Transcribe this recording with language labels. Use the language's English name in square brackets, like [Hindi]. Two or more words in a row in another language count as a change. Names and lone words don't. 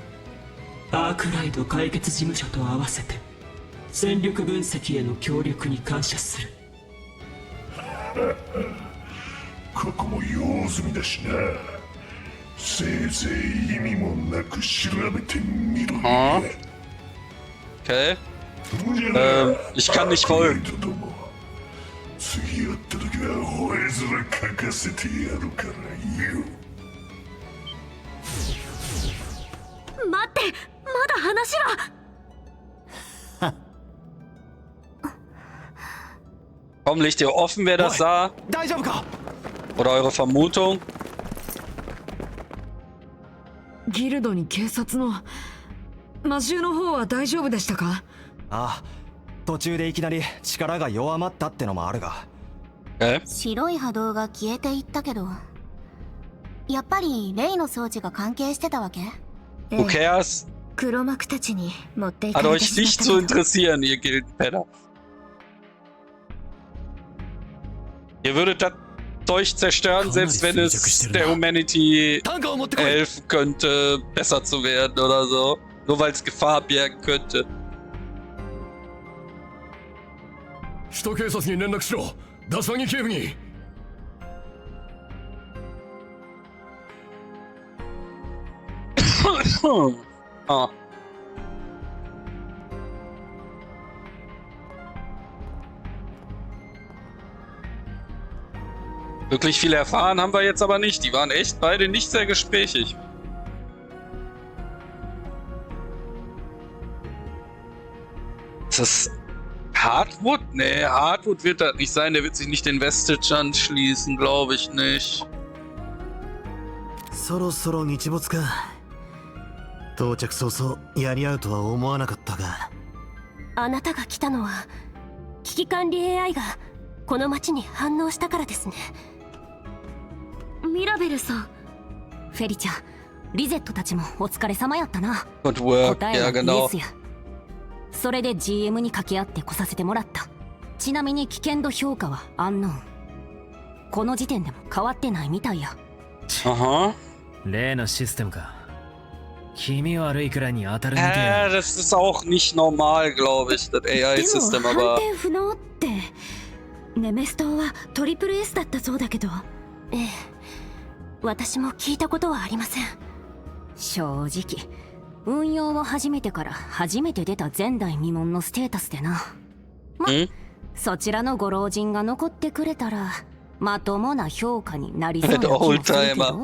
[Japanese] アークライド解決事務所と合わせて戦力分析への協力に感謝する。ここも用済みだしな。せいぜい意味もなく調べてみろ。 [German] Okay. Ich kann nicht folgen. [Japanese] 次会った時は吠え面かかせてやるからよ。待って、まだ話は。 [German] Komm, legt ihr offen, wer das sah? Oder eure Vermutung? [Japanese] ギルドに警察の魔獣の方は大丈夫でしたか？ああ、途中でいきなり力が弱まったってのもあるが。白い波動が消えていったけど、やっぱりレイの装置が関係してたわけ？ [English] Who cares? [Japanese] 黒幕たちに持ってい [German] Hat euch nicht zu interessieren, ihr Gildenpenner. Ihr würdet das Zeug zerstören, selbst wenn es der Humanity helfen könnte, besser zu werden oder so. Nur weil es Gefahr bergen könnte. [Japanese] 首都警察に連絡しろ。ダサギ警部に。 Ah. [German] Wirklich viel erfahren haben wir jetzt aber nicht. Die waren echt beide nicht sehr gesprächig. Ist das Hardwood? Nee, Hardwood wird das nicht sein. Der wird sich nicht den Vestige anschließen, glaube ich nicht. [Japanese] そろそろ日没か。到着早々やり合うとは思わなかったが。あなたが来たのは危機管理 AI がこの町に反応したからですね。ミラベルさん、フェリちゃん、リゼットたちもお疲れ様やったな。 [English] Good work. [Japanese] 答えは [German] Ja, [Japanese] イ [German] genau. [Japanese] エスや。それで GM に掛け合って来させてもらった。ちなみに危険度評価はアンノーン。この時点でも変わってないみたいや。 Aha. 例のシステムか。気味悪いくらいに当たるみたいな。 [German] Das ist auch nicht normal, glaube ich, das AI-System, [Japanese] でも [German] aber... [Japanese] 反転不能って。ネメス島はトリプル S だったそうだけど。ええ。私も聞いたことはありません。正直、運用を始めてから初めて出た前代未聞のステータスでな。ま、そちらのご老人が残ってくれたら、まともな評価になりそうな気がするけど。